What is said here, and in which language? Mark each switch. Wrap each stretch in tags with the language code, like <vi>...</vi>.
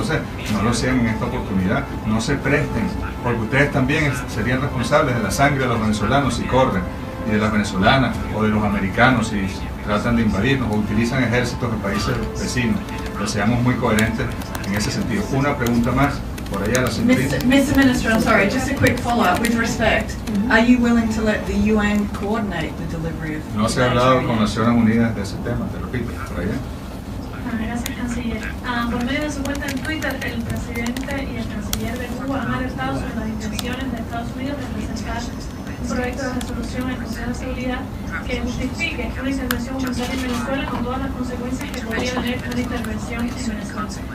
<es>Entonces, no lo sean en esta oportunidad, no se presten, porque ustedes también serían responsables de la sangre de los venezolanos si corren, y de las venezolanas o de los americanos si tratan de invadirnos o utilizan ejércitos de países vecinos. Pero seamos muy coherentes en ese sentido. Una pregunta más. Por allá la señorita.</es> <en>Mr. Minister, I'm sorry, just a quick follow-up. With respect, are you willing to let the UN coordinate the delivery of...</en> <es>No se ha hablado con Naciones Unidas de ese tema, te repito, por allá. Gracias, canciller. Por medio de su cuenta en Twitter, el presidente y el canciller de Cuba han alertado sobre las intenciones de Estados Unidos de presentar proyecto de resolución en el Consejo de Seguridad que justifique una intervención humanitaria en Venezuela con todas las consecuencias que podría tener una intervención en Venezuela.</es>